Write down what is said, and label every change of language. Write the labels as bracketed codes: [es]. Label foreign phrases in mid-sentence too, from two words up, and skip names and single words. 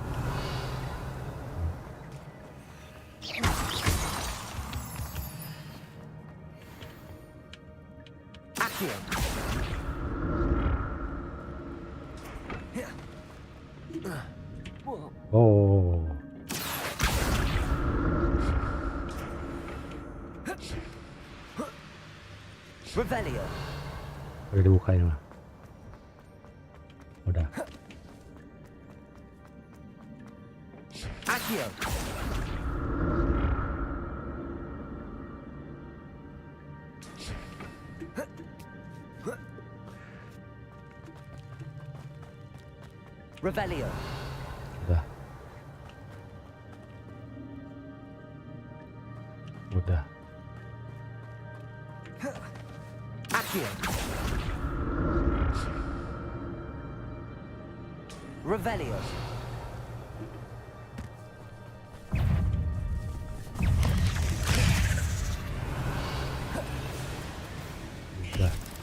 [id] Accio. Oh. Revelio. Udah dibukain lah. Udah. Accio. Revelio. Udah. Udah. Accio. Revelio. Udah.